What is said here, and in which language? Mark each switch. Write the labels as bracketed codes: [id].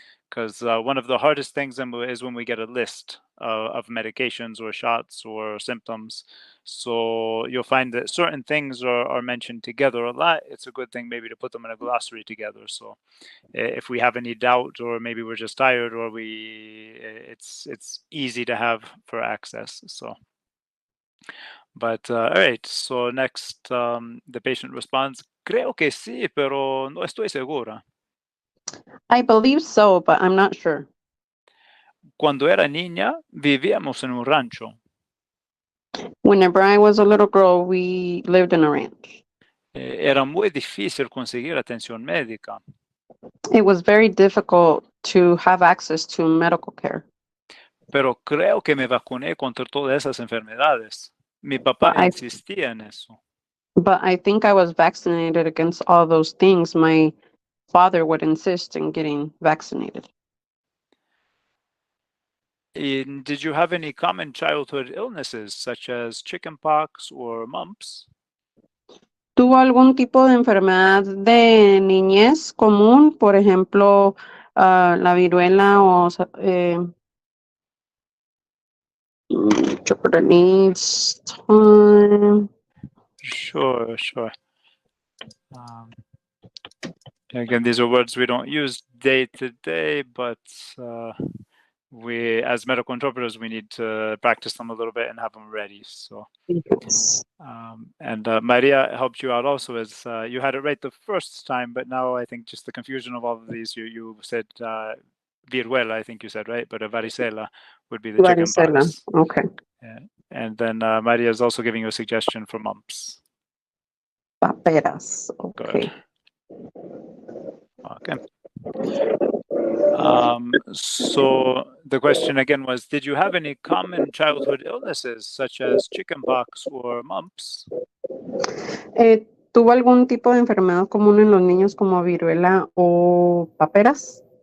[en] Because one of the hardest things is when we get a list of medications or shots or symptoms. So you'll find that certain things are mentioned together a lot. It's a good thing maybe to put them in a glossary together. So if we have any doubt, or maybe we're just tired, or it's easy to have for access. So. But all right, so next the patient responds, creo que sí, pero no estoy segura. I believe so, but I'm not sure. [es] Cuando era niña, vivíamos en un rancho. [en] Whenever I was a little girl, we lived in a ranch. [es] Era muy difícil conseguir atención médica. [en] It was very difficult to have access to medical care. [es] Pero creo que me vacuné contra todas esas enfermedades. Mi papá insistía en eso. [en] but I think I was vaccinated against all those things. My father would insist in getting vaccinated. Did you have any common childhood illnesses such as chickenpox or mumps? [es] ¿Tuvo algún tipo de enfermedad de niñez común? Por ejemplo, la viruela o needs time. [en] Sure. Again, these are words we don't use day to day, but we, as medical interpreters, we need to practice them a little bit and have them ready. So, and Maria helped you out also, as you had it right the first time, but now I think just the confusion of all of these, you said viruela, I think you said, right? But a varicela would be the chickenpox. Okay. Yeah. And then Maria is also giving you a suggestion for mumps. Paperas. Okay. Okay. So the question again was, did you have any common childhood illnesses such as chickenpox or mumps? [es] ¿Tuvo algún tipo de enfermedad común en los niños como viruela o paperas?